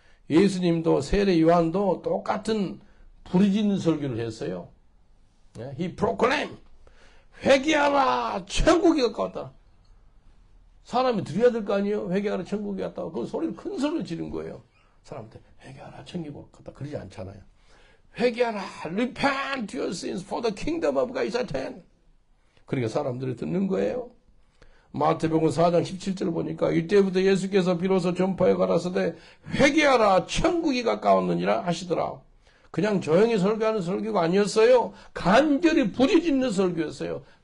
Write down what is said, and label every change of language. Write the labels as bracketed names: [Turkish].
[Korean] 예수님도 세례 요한도 똑같은 부르짖는 설교를 했어요. [English] He proclaimed [Korean] 회개하라 천국이 가까웠다. 사람이 들어야 될 거 아니에요. 회개하라 천국이 갔다고 그 소리를 큰 소리를 지른 거예요. 사람한테 회개하라 천국이 갔다 그러지 않잖아요. 회개하라 [English] repent your sins for the kingdom of God is at hand. [Korean] 그러니까 사람들이 듣는 거예요. 마태복음 4장 17절 보니까 이때부터 예수께서 비로소 전파에 가라사대 회개하라 천국이 가까웠느니라 하시더라. 그냥 조용히 설교하는 설교가 아니었어요. 간절히 부르짖는 설교였어요.